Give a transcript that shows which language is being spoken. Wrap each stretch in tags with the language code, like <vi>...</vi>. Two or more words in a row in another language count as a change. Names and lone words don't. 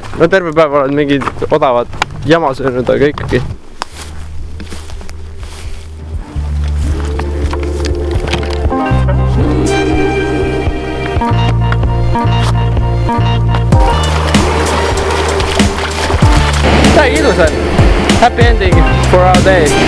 <et>No terve päev olen mingi odavat jama söönud, aga ikkagi. Täiega ilus on.</et> <en>Happy ending for our day.</en>